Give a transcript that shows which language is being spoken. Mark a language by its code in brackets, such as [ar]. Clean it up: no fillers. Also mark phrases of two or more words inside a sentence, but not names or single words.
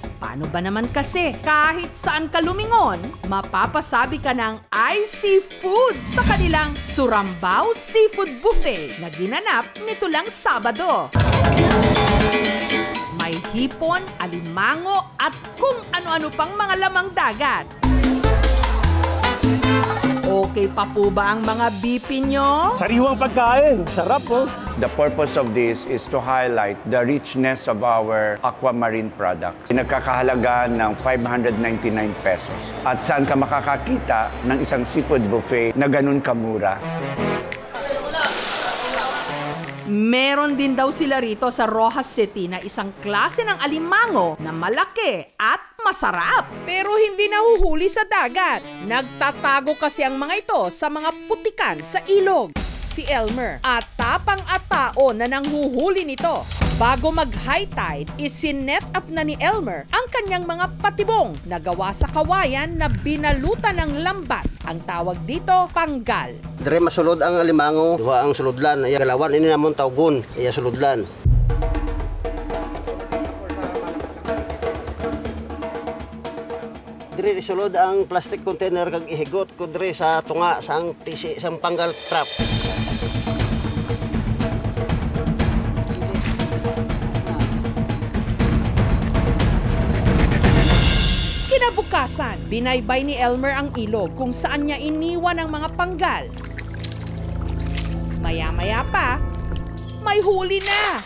[tl] Paano ba naman kasi kahit saan ka lumingon, mapapasabi ka ng I Seafood sa kanilang Surambao Seafood Buffet na ginanap nito lang Sabado. May hipon, alimango at kung ano-ano pang mga lamang dagat. Okay pa po ba ang mga bipin nyo? Sariwang pagkain. Sarap po. [en] The purpose of this is to highlight the richness of our aquamarine products. [tl] Nagkakahalaga ng 599 pesos. At saan ka makakakita ng isang [en] seafood buffet [tl] na ganun kamura? Meron din daw sila rito sa Rojas City na isang klase ng alimango na malaki at masarap. Pero hindi nahuhuli sa dagat. Nagtatago kasi ang mga ito sa mga putikan sa ilog. Si Elmer at tapang at tao na nanghuhuli nito. Bago mag- [en] high tide, [tl] isinet up na ni Elmer ang kanyang mga patibong na gawa sa kawayan na binalutan ng lambat. Ang tawag dito, panggal. [hil] Dire masulod ang alimango, duha ang sulodlan. Iya galawan ini namon tawgon, iya sulodlan. Dire isulod ang [en] plastic container [hil] kag ihigot ko dire sa tunga sang PC sang panggal trap. [tl] Kinabukasan, binaybay ni Elmer ang ilog kung saan niya iniwan ang mga panggal. Maya-maya pa, may huli na!